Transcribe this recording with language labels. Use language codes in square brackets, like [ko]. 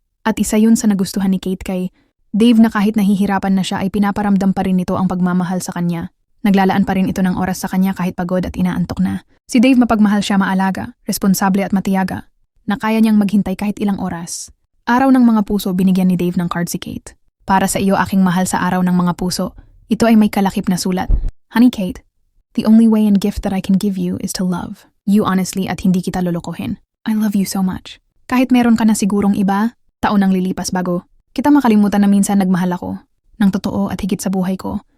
[tl] At isa yun sa nagustuhan ni Kate kay Dave na kahit nahihirapan na siya ay pinaparamdam pa rin nito ang pagmamahal sa kanya. Naglalaan pa rin ito ng oras sa kanya kahit pagod at inaantok na. Si Dave mapagmahal siya, maalaga, responsable at matiyaga, na kaya niyang maghintay kahit ilang oras. Araw ng mga puso, binigyan ni Dave ng card si Kate. Para sa iyo, aking mahal sa araw ng mga puso. Ito ay may kalakip na sulat. [en] Honey Kate, the only way and gift that I can give you is to love you honestly [tl] at hindi kita lolokohin. [en] I love you so much. [tl] Kahit meron ka na sigurong iba, taon ang lilipas bago kita makalimutan na minsan nagmahal ako ng totoo at higit sa buhay ko.